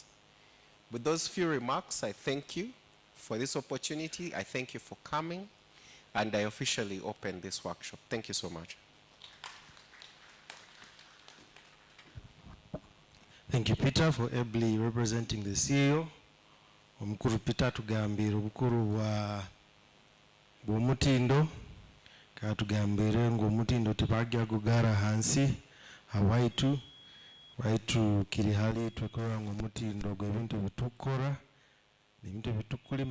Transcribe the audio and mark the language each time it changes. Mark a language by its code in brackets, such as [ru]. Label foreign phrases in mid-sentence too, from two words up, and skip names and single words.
[en] With those few remarks, I thank you for this opportunity. I thank you for coming, and I officially open this workshop. Thank you so much. Thank you, Peter, for ably representing the CEO. [nyo] Omukuru Peter tugambira obukuru bw'omutindo katugambire ng'omutindo tebajja gugara hansi hawaitu waitu kiri hali twekola ng'omutindo gw'ebintu bitukora n'ebintu bitukulima